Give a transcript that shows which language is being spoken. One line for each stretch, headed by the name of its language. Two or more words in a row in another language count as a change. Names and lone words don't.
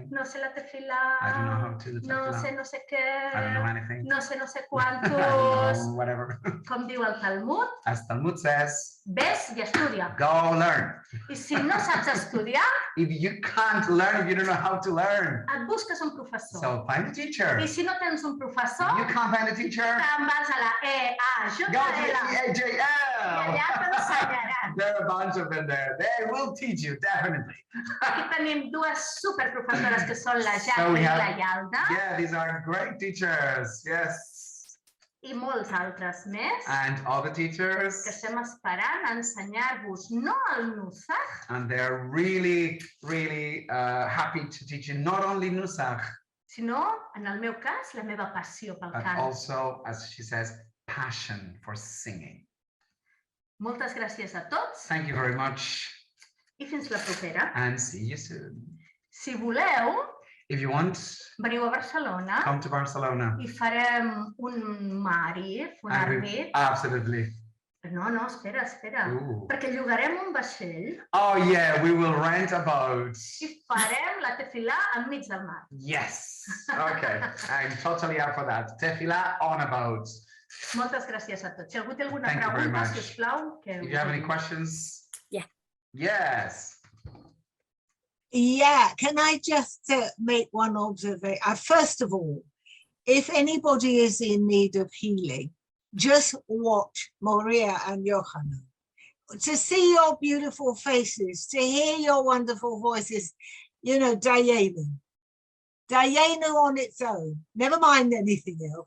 Catalan: no sé la tefilà,
English: I don't know how to do tefillah.
Catalan: no sé què,
English: I don't know anything.
Catalan: no sé
English: I don't
Catalan: quantos.
English: know whatever.
Catalan: Com diu el Talmud,
English: As Talmud says,
Catalan: ves i estudia.
English: go learn.
Catalan: I si no saps estudiar,
English: if you can't learn, if you don't know how to learn.
Catalan: Et busques un professor.
English: So find a teacher.
Catalan: I si no tens un professor,
English: If you can't find a teacher,
Catalan: te'n vas a la EAJL.
English: go to I EAJL.
Catalan: allà t'ensenyaran.
English: There are a bunch of them there. They will teach you, definitely.
Catalan: Aquí tenim dues superprofessores que són la
English: So Jackie we
Catalan: i
English: have-
Catalan: la Yalda
English: Yeah, these are great teachers. Yes.
Catalan: i molts altres més
English: And all the
Catalan: que
English: teachers.
Catalan: estem esperant a ensenyar-vos no el Nusach,
English: And they're really, really happy to teach you not only Nusach,
Catalan: sinó, en el meu cas, la meva passió pel
English: but
Catalan: cant.
English: also, as she says, passion for singing.
Catalan: Moltes gràcies a tots
English: Thank you very much
Catalan: i fins la propera.
English: and see you soon.
Catalan: Si voleu,
English: If you want,
Catalan: veniu a Barcelona
English: come to Barcelona.
Catalan: i farem un Marif, un
English: And we-
Catalan: arbit.
English: Absolutely.
Catalan: No, espera. Ooh. Perquè llogarem un vaixell
English: Oh yeah, we will rent a boat.
Catalan: i farem la tefilà enmig del mar.
English: Yes. Okay. I'm totally up for that. Tefillah on a boat.
Catalan: Moltes gràcies a tots. Si algú té alguna
English: Thank you very
Catalan: pregunta,
English: much.
Catalan: si us plau, que...
English: If you have any questions. Yeah. Yes. Yeah, can I just make one observation? First of all, if anybody is in need of healing, just watch Moriah and Johanna. To see your beautiful faces, to hear your wonderful voices, you know, Dayenu on its own, never mind anything else.